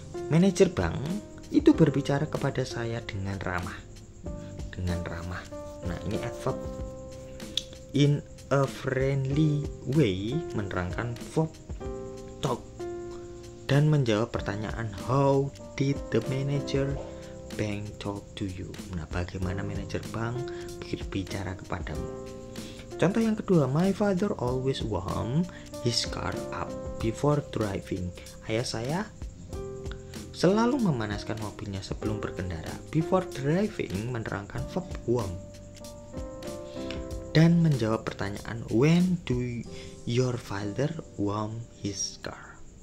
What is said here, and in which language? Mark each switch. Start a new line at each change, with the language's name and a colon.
Indonesian: Manajer bank itu berbicara kepada saya dengan ramah. Dengan ramah. Nah, ini adverb.
English: In a friendly way
Indonesian: menerangkan
English: verb talk
Indonesian: dan menjawab pertanyaan
English: how did the manager bank talk to you.
Indonesian: Nah, bagaimana manajer bank berbicara kepadamu. Contoh yang kedua,
English: my father always warm his car up before driving.
Indonesian: Ayah saya selalu memanaskan mobilnya sebelum berkendara.
English: Before driving
Indonesian: menerangkan
English: verb warm.
Indonesian: Dan menjawab pertanyaan
English: when do your father warm his car.